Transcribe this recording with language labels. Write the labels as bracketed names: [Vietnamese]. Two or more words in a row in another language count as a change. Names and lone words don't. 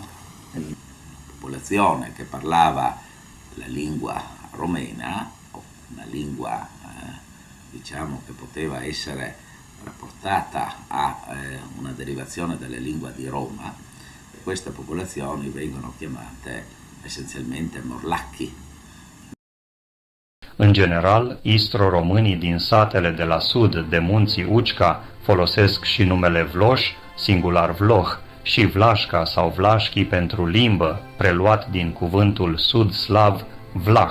[Italian] Popolazione che parlava la lingua romena, o una lingua diciamo che poteva essere rapportata a una derivazione delle lingue di Roma, e queste popolazioni vengono chiamate essenzialmente morlacchi. [Romanian] În general, istro-românii din satele de la sud de munții Ucca folosesc și numele Vloș, singular Vloh, și Vlașca sau Vlașchi pentru limbă, preluat din cuvântul sud-slav Vlah.